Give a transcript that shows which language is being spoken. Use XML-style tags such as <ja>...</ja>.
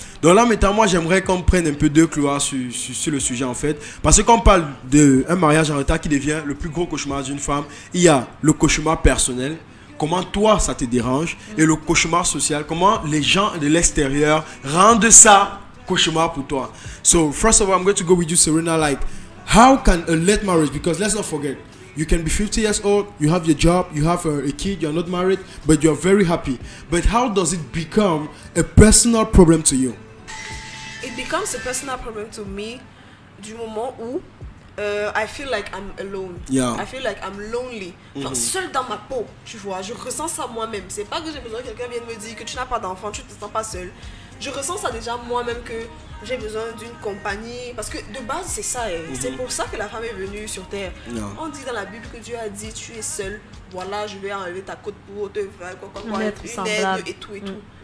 <fr>Donc là maintenant moi j'aimerais qu'on prenne un peu de cloire sur le sujet en fait. Parce que quand on parle d'un mariage en retard qui devient le plus gros cauchemar d'une femme, il y a le cauchemar personnel, comment toi ça te dérange, et le cauchemar social, comment les gens de l'extérieur rendent ça cauchemar pour toi.</fr> <en>So first of all I'm going to go with you Serena, like how can a late marriage, because let's not forget, you can be 50 years old, you have your job, you have a kid, you're not married, but you're very happy. But how does it become a personal problem to you? It becomes a personal problem to me</en> <fr>du moment où</fr> <en>I feel like I'm alone. I feel like I'm lonely.</en> <fr>Enfin, seule dans ma peau, tu vois. Je ressens ça moi-même. C'est pas que j'ai besoin que quelqu'un vienne me dire que tu n'as pas d'enfant, tu ne te sens pas seule. Je ressens ça déjà moi-même que j'ai besoin d'une compagnie. Parce que de base, c'est ça. C'est pour ça que la femme est venue sur terre. On dit dans la Bible que Dieu a dit, tu es seule. Voilà, je vais enlever ta côte pour te faire une aide et tout et tout.</fr>